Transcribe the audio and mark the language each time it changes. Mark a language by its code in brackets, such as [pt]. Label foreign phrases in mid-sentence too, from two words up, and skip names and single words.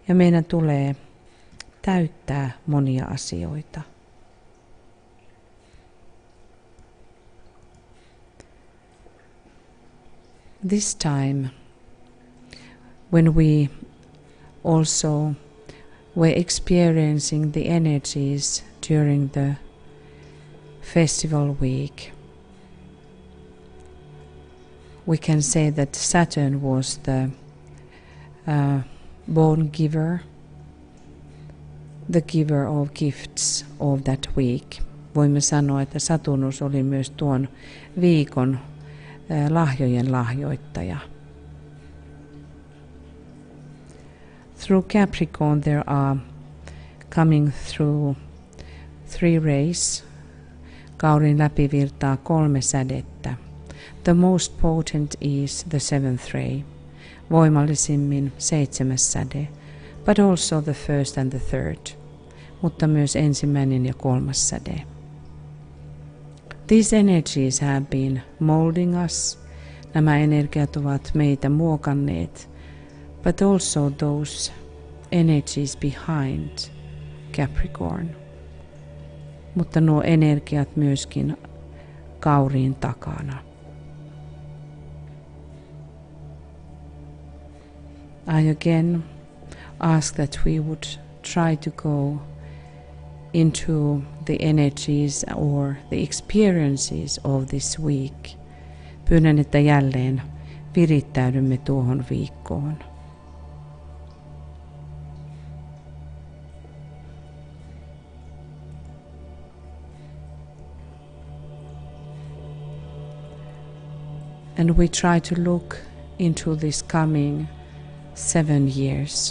[fi] Ja meidän tulee täyttää monia asioita. [en] This time, when we also were experiencing the energies during the festival week, we can say that Saturn was the born giver, the giver of gifts of that week. [fi] Voimme sanoa, että Saturnus oli myös tuon viikon lahjojen lahjoittaja. [en] Through Capricorn there are coming through 3 rays. [fi] Kauden läpi virtaa 3 sädettä. [en] The most potent is the 7th ray. [fi] Voimallisimmin 7. säde. [en] But also the 1st and the 3rd. [fi] Mutta myös 1. ja 3. säde. [en] These energies have been molding us. [fi] Nämä energiat ovat meitä muokanneet. [en] But also those energies behind Capricorn. [fi] Mutta nuo energiat myöskin kauriin takana. [en] I again ask that we would try to go into the energies or the experiences of this week. [fi] Pyydän, että jälleen virittäydymme tuohon viikkoon. [en] And we try to look into this coming 7 years.